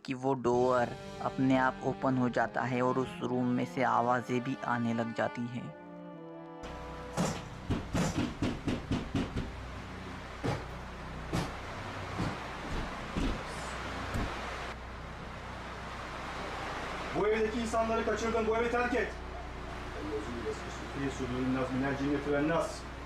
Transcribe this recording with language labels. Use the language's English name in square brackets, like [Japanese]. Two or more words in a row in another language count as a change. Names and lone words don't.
[Hindi] कि वो डोर अपने आप ओपन हो जाता है और उस रूम में से आवाज़ें भी आने लग जाती हैं। [Turkish] Bu evdeki insanları kaçırdın, bu evi terk et. Bir sürü nas [Arabic] من الجنة والناس.